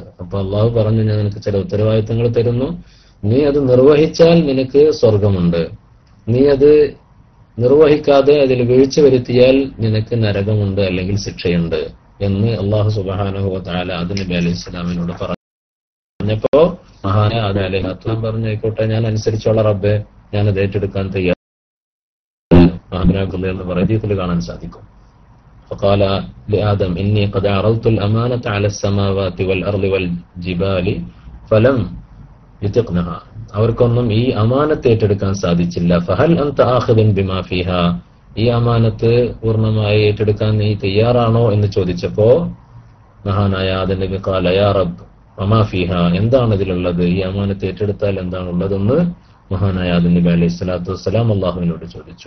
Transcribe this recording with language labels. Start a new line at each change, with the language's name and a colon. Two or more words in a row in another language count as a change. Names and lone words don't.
Malayalam: അപ്പൊ അള്ളാഹു പറഞ്ഞു, ഞാൻ നിനക്ക് ചില ഉത്തരവാദിത്തങ്ങൾ തരുന്നു, നീ അത് നിർവഹിച്ചാൽ നിനക്ക് സ്വർഗമുണ്ട്, നീ അത് നിർവഹിക്കാതെ അതിൽ വീഴ്ച വരുത്തിയാൽ നിനക്ക് നരകമുണ്ട് അല്ലെങ്കിൽ ശിക്ഷയുണ്ട് എന്ന് അള്ളാഹു
Arabic: سبحانه وتعالى
Malayalam: ആദം നബി
Arabic: عليه السلام
Malayalam: പറഞ്ഞപ്പോ മഹാനായ ആദം
Arabic: عليه السلام
Malayalam: പറഞ്ഞു, ആയിക്കോട്ടെ, ഞാൻ അനുസരിച്ചോളാം റബ്ബേ, ഞാനത് ഏറ്റെടുക്കാൻ തയ്യാറാണെന്ന് പറയുന്നതിൽ കാണാൻ സാധിക്കും.
Arabic: فقال لآدم إني قد عرضت الأمانة على السماوات والأرض والجبال فلم يطقنها.
Malayalam: അവർക്കൊന്നും ഈ അമാനത്ത് ഏറ്റെടുക്കാൻ സാധിച്ചില്ല.
Arabic: فهل أنت آخذ بما فيها,
Malayalam: ഈ അമാനത്ത് പൂർണ്ണമായി ഏറ്റെടുക്കാൻ നീ തയ്യാറാണോ എന്ന് ചോദിച്ചപ്പോ മഹാനായ ആദം നബി
Arabic: قال يا رب وما فيها,
Malayalam: എന്താണ് ഇതിലുള്ളത്, ഈ അമാനത്ത് ഏറ്റെടുത്താൽ എന്താണുള്ളതെന്ന് മഹാനായ ആദം നബി
Arabic: عليه الصلاة والسلام
Malayalam: അള്ളാഹുവിനോട് ചോദിച്ചു.